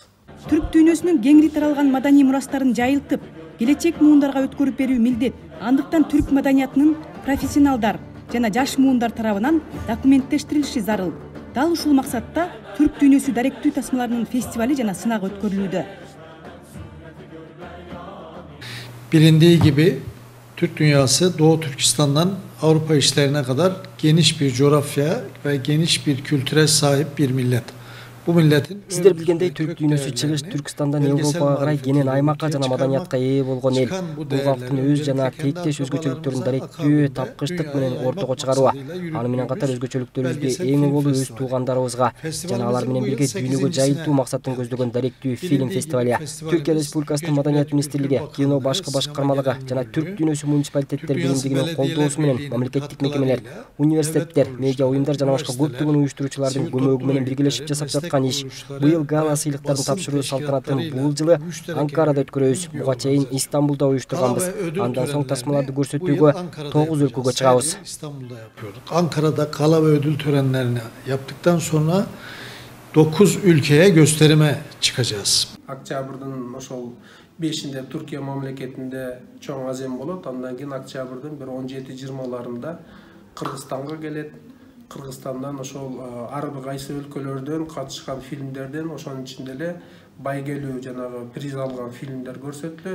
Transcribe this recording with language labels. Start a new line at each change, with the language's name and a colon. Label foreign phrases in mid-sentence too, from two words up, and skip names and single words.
Kyrgyz: Түрк дүйнөсүнүн кеңири таралган маданий мурастарын жайылтып, келечек муундарга өткөрүп берүү милдет. Андыктан түрк маданиятынын профессионалдар жана жаш муундар тарабынан документтештирилиши зарыл. Дал ушул максатта түрк дүйнөсү даректүү тасмаларынын фестивали жана сынагы өткөрүлүүдө.
Turkish: Bilindiği gibi Türk dünyası Doğu Türkistan'dan Avrupa işlerine kadar geniş bir coğrafya ve geniş bir kültüre sahip bir millet. Bu milletin
Kyrgyz: Сиздер билгендей түрк дүйнөсү чыгыш Түркстандан Европага карай кенен аймакка жана маданиятка ээ болгон эл. Бул калктын өз жана тээктеш өзгөчөлүктөрүн даректүү, тапкычтык менен ортого чыгаруу. Аны менен катар өзгөчөлүктөрүбүздү эң болуу өз туугандарыбызга жана алар менен бирге дүйнөгө жайылтуу максатын көздөгөн даректүү фильм фестивали. Түркия Республикасынын Маданият министрлиги, кино башкы башкармалыгы жана түрк дүйнөсү муниципалитеттер биримдигинин колдоосу менен мамлекеттик мекемелер, университеттер, медиа уюмдар жана башка көптөгөн уюштуруучулардын көмөгү менен биргелешип жасап жаткан иш. Быйыл гала сыйлыктарын тапшыруу салтанатын бул жылы Анкарада өткөрөбүз. Буга чейин Истанбулда уюштурганбыз. Андан соң тасмаларды көрсөтүүгө 9 өлкөгө чыгабыз.
Turkish: Ankara'da gala ve ödül törenlerini yaptıktan sonra 9 ülkeye gösterime çıkacağız.
Kyrgyz: Октябрдын ошол 5-inde Türkiye мамлекетинде чоң азем болот. Андан кийин октябрдын бир 17-20-ларында Кыргызстанга келет. Кыргызстандан ошол ар кайсы өлкөлөрдөн катышкан фильмдерден ошонун ичинде эле байгелүү жанагы приз алган фильмдер көрсөтүлөт.